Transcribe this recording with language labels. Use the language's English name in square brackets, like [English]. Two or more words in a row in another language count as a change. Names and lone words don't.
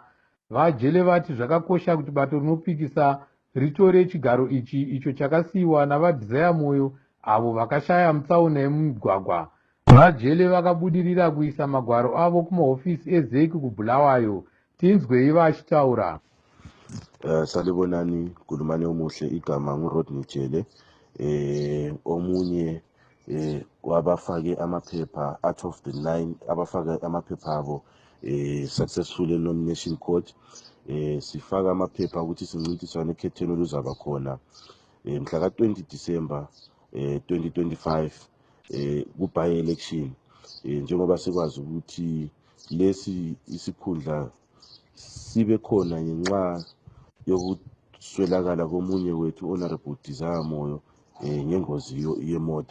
[Shona] VaJele vati zvakakosha kuti bato rinopikisa ritore chigaro ichi icho chakasiyiwa navaDesire Moyo avo vakashaya mutsaona yemumigwagwa. VaJele vakabudirira kuisa magwaro avo kumahofisi eZEC kuBulawayo. Tinzwei vachitaura. [North Ndebele] Salibonani, kulumane omuhle, igama nguRodney Jele. Omunye wabafake amaphepha [English] out of the 9 [North Ndebele] abafake amaphepha abo [English] successful nomination court. [North Ndebele] Sifaka amaphepha ukuthi sincintiswane ekhethweni oluzaba khona mhla ka20 December 2025 ku-by election. Njengoba sikwazi ukuthi lesi isikhundla sibe khona ngenxa yokuswelakala komunye wethu Honorable Desire Moyo ngengozi yemoto.